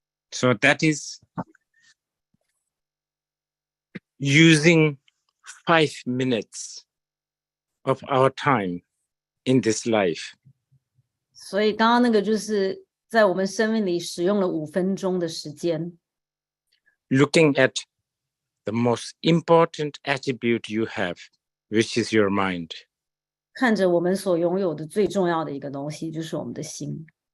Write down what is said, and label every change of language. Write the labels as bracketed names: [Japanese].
[English] So that is using 5 minutes of our time in this life. [Chinese] 所以刚刚那个就是在我们生命里使用了5分钟的时间。 [English] Looking at the most important attribute you have, which is your mind. [Chinese] 看着我们所拥有的最重要的一个东西，就是我们的心。